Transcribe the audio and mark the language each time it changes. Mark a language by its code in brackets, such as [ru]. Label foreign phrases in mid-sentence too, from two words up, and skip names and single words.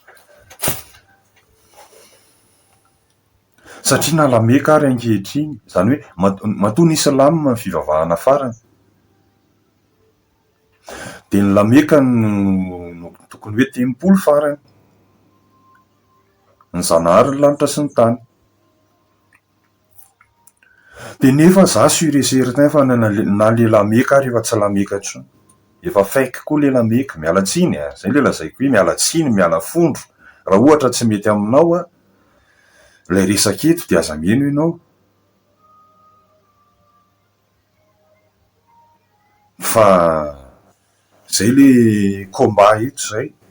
[mg] Satria na la Meka ary ankehitriny, zany hoe matoa ny Islam ny fivavahana farany. dia ny lameka no tokony hoe 10 farany, ny zanahary ny lanitra sy ny tany. Dia nefa za [fr] sur et certain [mg] fa na le lameka ary efa tsy lameka intsony, efa faiky koa le lameka. Miala tsiny zay le lazaiko hoe miala tsiny, miala fondro. Raha ohatra tsy mety aminao ilay resaka eto dia aza mieno ianao, fa zay le combat eto zay.